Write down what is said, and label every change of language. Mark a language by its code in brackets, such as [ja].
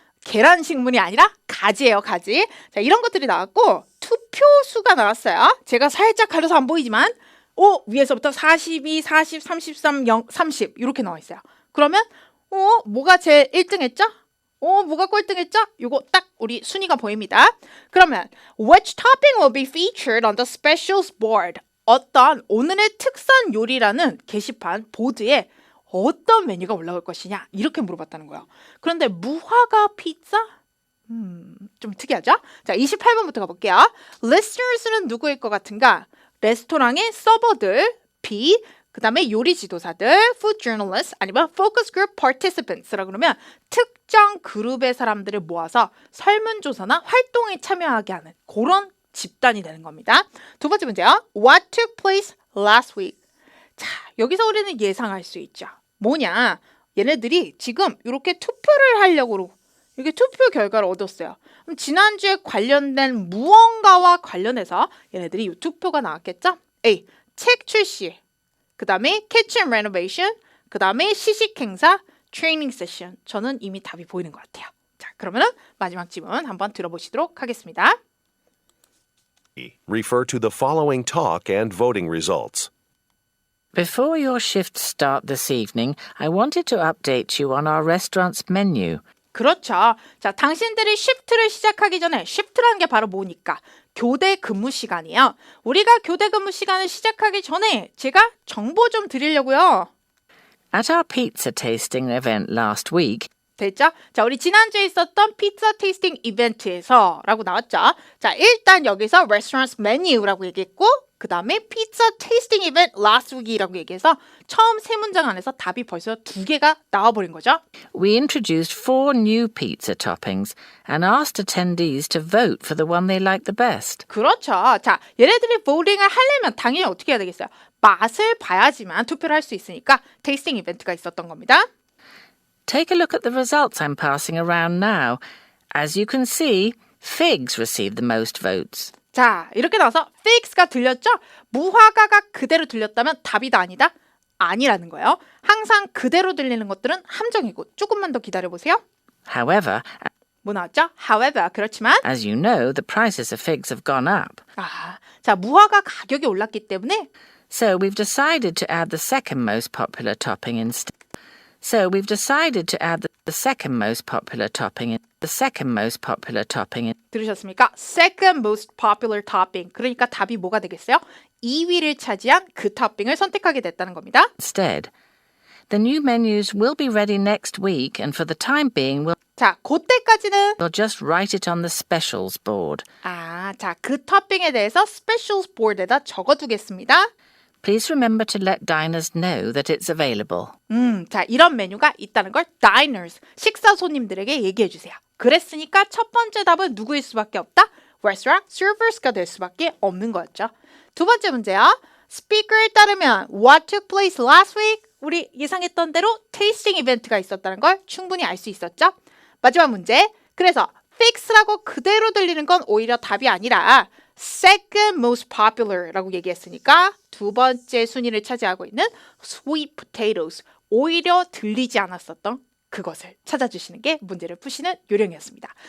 [ko] 계란 식물이 아니라 가지예요. 가지. 자 이런 것들이 나왔고 투표수가 나왔어요. 제가 살짝 가려서 안 보이지만 위에서부터 42, 40, 33, 0, 30 이렇게 나와 있어요. 그러면 뭐가 제일 1등 했죠? 뭐가 꼴등했죠? 요거 딱 우리 순위가 보입니다. 그러면 [en] which topping will be featured on the specials board? [ko] 어떤 오늘의 특선 요리라는 게시판 보드에 어떤 메뉴가 올라올 것이냐 이렇게 물어봤다는 거예요. 그런데 무화과 피자? 좀 특이하죠? 자 28번부터 가볼게요. listeners는 누구일 것 같은가? 레스토랑의 서버들 B 그 다음에 요리 지도사들, [en] food journalists, [ko] 아니면 [en] focus group participants [ko] 라고 그러면 특정 그룹의 사람들을 모아서 설문조사나 활동에 참여하게 하는 그런 집단이 되는 겁니다. 두 번째 문제요. [en] What took place last week? [ko] 자, 여기서 우리는 예상할 수 있죠. 뭐냐? 얘네들이 지금 이렇게 투표를 하려고 이렇게 투표 결과를 얻었어요. 그럼 지난주에 관련된 무언가와 관련해서 얘네들이 이 투표가 나왔겠죠? A. 책 출시 그 다음에 [en] kitchen renovation, [ko] 그 다음에 시식 행사, [en] training session. [ko] 저는 이미 답이 보이는 것 같아요. 자, 그러면은 마지막 질문 한번 들어보시도록 하겠습니다. [en] Refer to the following talk and voting results. Before your shifts start this evening, I wanted to update you on our restaurant's menu. [ko] 그렇죠. 자, 당신들이 쉬프트를 시작하기 전에 쉬프트라는 게 바로 뭐니까? 교대 근무 시간이에요. 우리가 교대 근무 시간을 시작하기 전에 제가 정보 좀 드리려고요. [en] At our pizza tasting event last week, [ko] 됐죠? 자, 우리 지난주에 있었던 피자 테이스팅 이벤트에서 라고 나왔죠. 자, 일단 여기서 [en] restaurant's menu [ko] 라고 얘기했고 그 다음에 피자 테이스팅 이벤트 [en] last week [ko] 이라고 얘기해서 처음 세 문장 안에서 답이 벌써 두 개가 나와버린 거죠. [en] we introduced 4 new pizza toppings and asked attendees to vote for the one they liked the best. [ko] 그렇죠. 자, 얘네들이 보딩을 하려면 당연히 어떻게 해야 되겠어요? 맛을 봐야지만 투표를 할 수 있으니까 테이스팅 이벤트가 있었던 겁니다. [en] Take a look at the results I'm passing around now. As you can see, figs received the most votes. [ko] 자, 이렇게 나와서 figs가 들렸죠? 무화과가 그대로 들렸다면 답이다 아니다? 아니라는 거예요. 항상 그대로 들리는 것들은 함정이고 조금만 더 기다려보세요. [en] However, [ko] 뭐 나왔죠? [en] However, [ko] 그렇지만 [en] as you know, the prices of figs have gone up. [ko] 자, 무화과 가격이 올랐기 때문에 [en] So we've decided to add the second most popular topping instead. So we've decided to add the second most popular topping. The second most popular topping. [ko] 들으셨습니까? [en] Second most popular topping. [ko] 그러니까 답이 뭐가 되겠어요? 2위를 차지한 그 토핑을 선택하게 됐다는 겁니다. [en] Instead, the new menus will be ready next week, and for the time being, [ko] 자, 그때까지는 [en] we'll just write it on the specials board. [ko] 자, 그 토핑에 대해서 [en] specials board [ko] 에다 적어두겠습니다. [en] Please remember to let diners know that it's available. [ko] 자, 이런 메뉴가 있다는 걸 diners, 식사 손님들에게 얘기해 주세요. 그랬으니까 첫 번째 답은 누구일 수밖에 없다? [en] restaurant servers [ko] 가 될 수밖에 없는 거였죠. 두 번째 문제요. 스피커에 따르면 [en] what took place last week? [ko] 우리 예상했던 대로 테이스팅 이벤트가 있었다는 걸 충분히 알 수 있었죠. 마지막 문제. 그래서 fix라고 그대로 들리는 건 오히려 답이 아니라 [en] second most popular [ko] 라고 얘기했으니까 두 번째 순위를 차지하고 있는 [en] sweet potatoes, [ko] 오히려 들리지 않았었던 그것을 찾아주시는 게 문제를 푸시는 요령이었습니다.